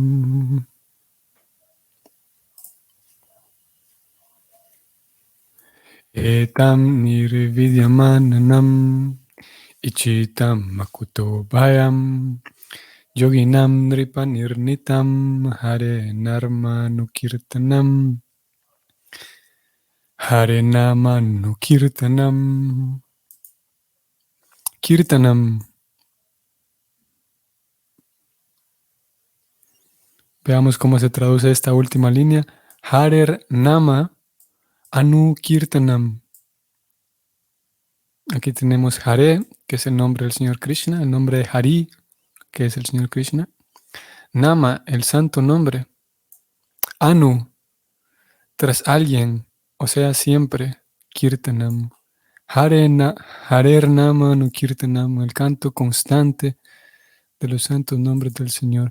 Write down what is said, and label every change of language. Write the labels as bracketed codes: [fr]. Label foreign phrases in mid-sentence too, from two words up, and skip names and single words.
[sa] Etam nirvidyamananam ichitam makuto bhayam yoginam nripanirnitam hare narmanukirtanam hare namanukirtanam kirtanam. [es] Veamos cómo se traduce esta última línea. [sa] Harer nama anukirtanam. [es] Aquí tenemos Hare, que es el nombre del Señor Krishna, el nombre de Hari, que es el Señor Krishna. Nama, el santo nombre. Anu, tras alguien, o sea, siempre. [sa] Kirtanam. Harer Nama Anu Kirtanam, [es] el canto constante de los santos nombres del Señor.